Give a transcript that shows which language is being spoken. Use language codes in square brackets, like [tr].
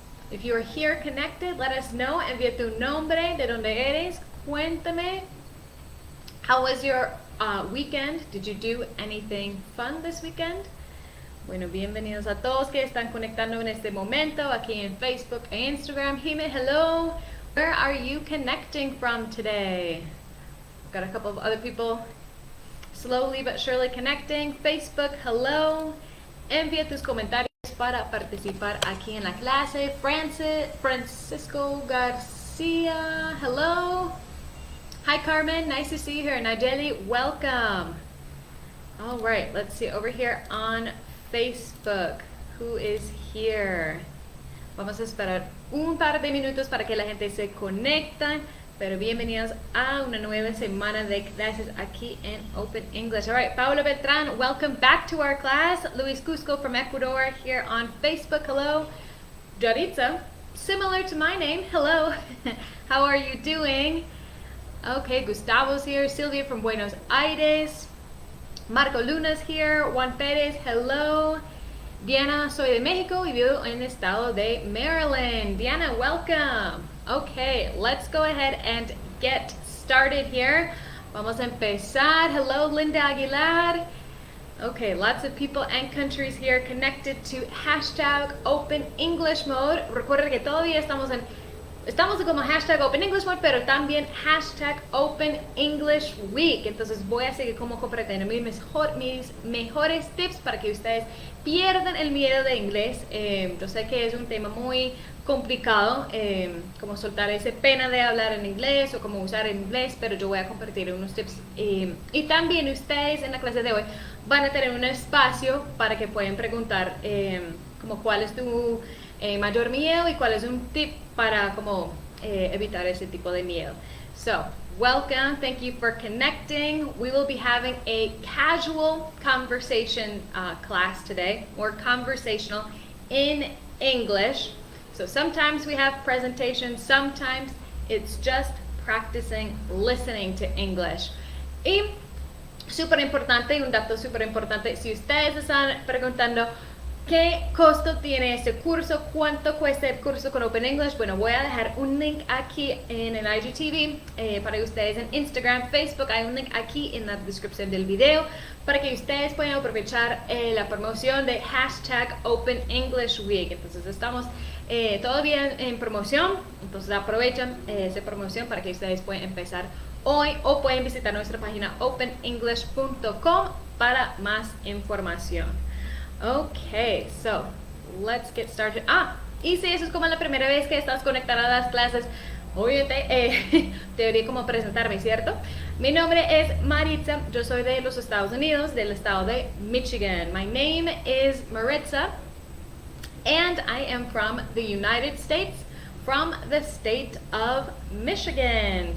[en] If you are here connected, let us know. [es] Envía tu nombre, de donde eres. Cuéntame. [en] How was your weekend? Did you do anything fun this weekend? [es] Bueno, bienvenidos a todos que están conectando en este momento aquí en Facebook e Instagram. [en] Jime, hello. Where are you connecting from today? Got a couple of other people slowly but surely connecting. Facebook, hello. [es] Envía tus comentarios para participar aquí en la clase. [en] Francisco Garcia, hello. Hi Carmen, nice to see you here. Nayeli, welcome. All right, let's see over here on Facebook. Who is here? [es] Vamos a esperar un par de minutos para que la gente se conecte. Pero bienvenidos a una nueva semana de clases aquí en Open English. [en] All right, Paula Beltran, welcome back to our class. Luis Cusco from Ecuador here on Facebook. Hello. Jaritza, similar to my name. Hello. How are you doing? Okay, Gustavo's here. Silvia from Buenos Aires. Marco Luna's here. Juan Pérez, hello. [es] Diana, soy de México y vivo en el estado de Maryland. [en] Diana, welcome. Okay, let's go ahead and get started here. [es] Vamos a empezar. [en] Hello, Linda Aguilar. Okay, lots of people and countries here connected to hashtag Open English Mode. [es] Recuerden que todavía estamos como hashtag Open English Mode, pero también hashtag Open English Week. Entonces voy a seguir como compartiendo mis mejores tips para que ustedes pierdan el miedo de inglés. Yo sé que es un tema muy complicado, como soltar esa pena de hablar en inglés o como usar inglés, pero yo voy a compartir unos tips. Y también ustedes en la clase de hoy van a tener un espacio para que puedan preguntar como cuál es tu mayor miedo y cuál es un tip para como evitar ese tipo de miedo. [en] So, welcome, thank you for connecting. We will be having a casual conversation class today, more conversational in English. So sometimes we have presentations, sometimes it's just practicing listening to English. [es] Y súper importante, un dato súper importante, si ustedes están preguntando ¿qué costo tiene este curso? ¿Cuánto cuesta el curso con Open English? Bueno, voy a dejar un link aquí en el IGTV para ustedes en Instagram, Facebook. Hay un link aquí en la descripción del video para que ustedes puedan aprovechar la promoción de hashtag Open English Week. Entonces estamos todavía en promoción, entonces aprovechen esa promoción para que ustedes puedan empezar hoy o pueden visitar nuestra página openenglish.com para más información. [en] Okay, so let's get started. [es] Y si eso es como la primera vez que estás conectada a las clases, obviamente debería como presentarme, ¿cierto? Mi nombre es Maritza, yo soy de los Estados Unidos, del estado de Michigan. [en] My name is Maritza, and I am from the United States, from the state of Michigan.